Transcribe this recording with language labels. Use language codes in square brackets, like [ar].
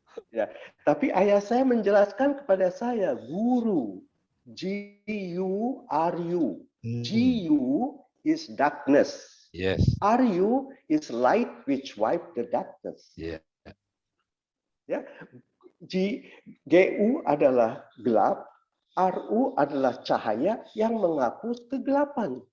[id] Ya, tapi ayah saya menjelaskan kepada saya guru, G-U-R-U. [en] G-U is darkness. Yes. R-U is light which wipe the darkness. Yeah. [id] Ya, G-U adalah gelap, R-U adalah cahaya yang menghapus kegelapan.